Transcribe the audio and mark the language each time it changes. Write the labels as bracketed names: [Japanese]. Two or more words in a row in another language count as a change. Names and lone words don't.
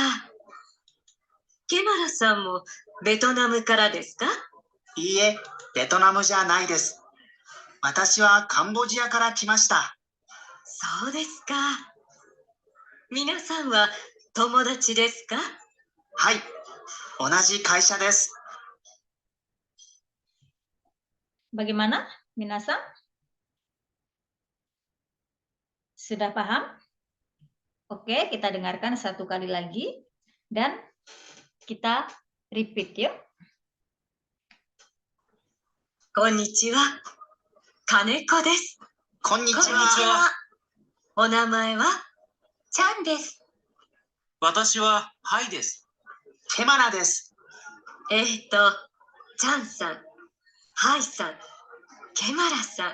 [Japanese] ケマラさんもベトナムからですか？いいえ、ベトナムじゃないです。私はカンボジアから来ました。そうですか。皆さんは友達ですか？はい、同じ会社です。 [Indonesian] Bagaimana, minasan? Sudah paham? Oke, kita dengarkan satu kali lagi dan kita repeat yuk. [Japanese] こんにちは。金子です。こんにちこんにちは。は。お名前はちゃんです。私はハイです。ケマナです。ちゃんさん、はいさん、ケマラさん。